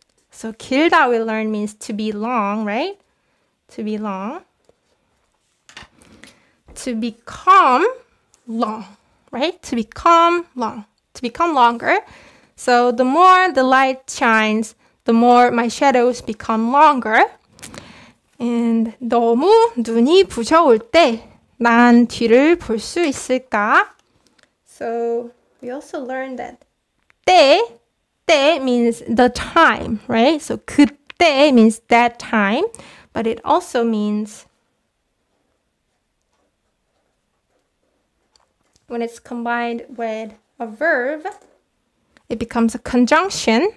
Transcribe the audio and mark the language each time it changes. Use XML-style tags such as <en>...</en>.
<en>So 길다 we learn means to be long, right? To be long. To become long, right? To become long. To become longer. So the more the light shines, the more my shadows become longer.</en> <ko>And 너무 눈이 부셔올 때 난 뒤를 볼 수 있을까?</ko> <en>So we also learned that 때 means the time, right? So 그때 means that time, but it also means when it's combined with a verb, it becomes a conjunction.</en>